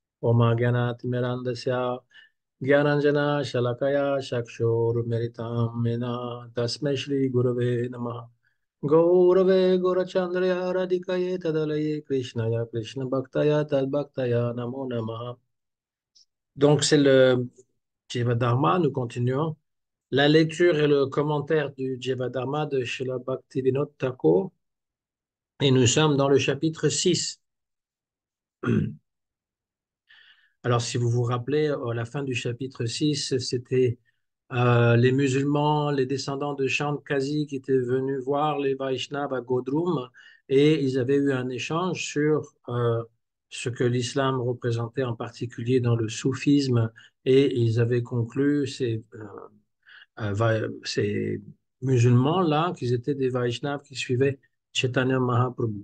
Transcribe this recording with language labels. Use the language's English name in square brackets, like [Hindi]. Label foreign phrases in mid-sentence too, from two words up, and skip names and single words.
[Sanskrit] Oma Gyanat Mirandasya Gyananjana Shalakaya Shakshur Meritam Mena Tasme Shri Gurave Namaha Gaurave Gorachandrya Radhikaye Tadalaye Krishnaya Krishna Bhaktaya Tadbhaktaya Namo Namaha. [French] Donc c'est le Jivadharma, nous continuons. La lecture et le commentaire du Jivadharma de Srila Bhaktivinoda Thakur et nous sommes dans le chapitre 6. Alors, si vous vous rappelez, à la fin du chapitre 6, c'était les musulmans, les descendants de Chandkazi qui étaient venus voir les Vaishnavas à Godrum et ils avaient eu un échange sur ce que l'islam représentait en particulier dans le soufisme et ils avaient conclu, ces musulmans-là, qu'ils étaient des Vaishnavas qui suivaient Chaitanya Mahaprabhu.